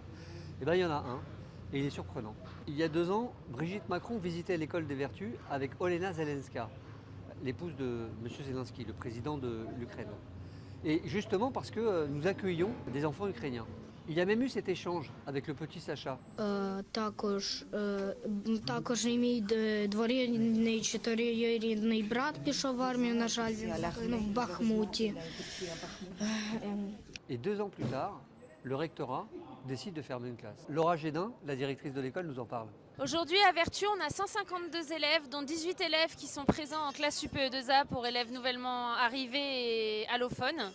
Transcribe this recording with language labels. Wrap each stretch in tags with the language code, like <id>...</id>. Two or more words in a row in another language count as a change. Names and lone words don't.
<fr>Eh bien il y en a un, et il est surprenant. Il y a 2 ans, Brigitte Macron visitait l'école des Vertus avec Olena Zelenska, l'épouse de M. Zelensky, le président de l'Ukraine. Et justement parce que nous accueillons des enfants ukrainiens. Il y a même eu cet échange avec le petit Sacha.</fr> <uk>Також мій дворідний 4-рідний брат пішов в армію, на жаль, він загинув в Бахмуті.</uk> <fr>Et 2 ans plus tard, le rectorat décide de fermer une classe. Laura Gédin, la directrice de l'école, nous en parle. Aujourd'hui, à Vertu, on a 152 élèves, dont 18 élèves qui sont présents en classe UPE2A pour élèves nouvellement arrivés et allophones.</fr>